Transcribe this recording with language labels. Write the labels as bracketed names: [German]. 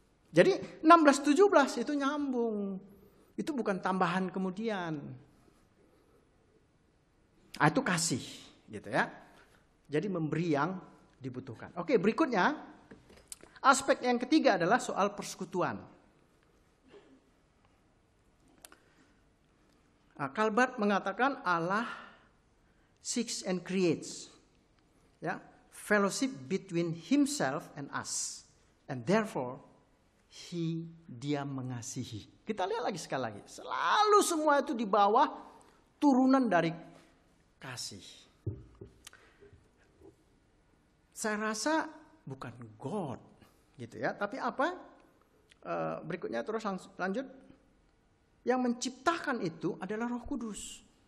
[Indonesian] Jadi 16-17 itu nyambung. Itu bukan tambahan kemudian. Itu kasih. Gitu ya. Jadi memberi yang dibutuhkan. Oke, berikutnya aspek yang ketiga adalah soal persekutuan. [English] Calvert [Indonesian] mengatakan [English] Allah seeks and creates, ya, fellowship between himself and us, and therefore [Indonesian] dia mengasihi. Kita lihat lagi sekali lagi, selalu semua itu di bawah turunan dari kasih. Saya rasa bukan God gitu ya, tapi apa? Berikutnya terus lanjut. Yang menciptakan itu adalah Roh Kudus.